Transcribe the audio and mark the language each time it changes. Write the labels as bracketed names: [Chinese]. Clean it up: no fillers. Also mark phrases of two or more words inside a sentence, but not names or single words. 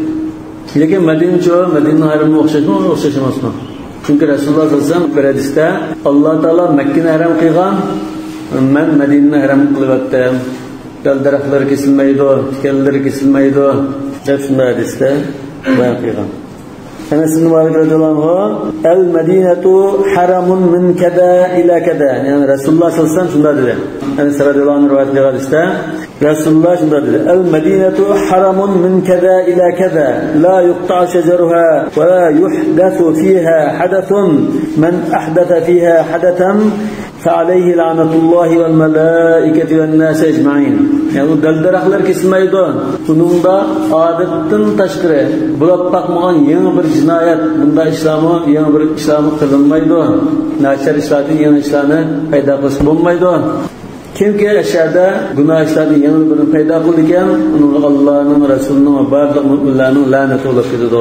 [Uzbek] Lekin Madina haramga o'xshashmasmi? Chunki Rasululloh [Arabic] صلى الله عليه وسلم [Uzbek] bir hadisda Alloh taolo Makkani haram qilgan, men Madinani haram qilyapman. Dal-daraxtlar kesilmaydi, tikanlar kesilmaydi deb shunday hadisda bayon qilgan. [Arabic] أنس بن مالك رضي الله عنه المدينة حرم من كذا إلى كذا. [Uzbek] Yani Rasululloh [Arabic] صلى الله عليه وسلم [Uzbek] shunday dedi. Anas [Arabic] رضي الله عنه [Uzbek] rivoyat qilgan hadisda Rasululloh shunday dedi. [Arabic] المدينة حرم من كذا إلى كذا لا يقطع شجرها ولا يحدث فيها حدث. من أحدث فيها حدثا فعليه لعنة الله والملائكة والناس أجمعين. [Uzbek] Yani bu dal-daraxtlar kesilmaydi. Buningda odatdan tashqari bo'lib bakmagan yangi bir jinoyat, bunda islomi yangi bir islomi qilinmaydi. Nachar ishlarni yangi ishlarni paydo qilib bo'lmaydi. Kimki ashada gunoh ishlarni yangi bir paydo qilgan, uni Allohning Rasulining va barcha mu'minlarning la'nati bo'lib ketadi.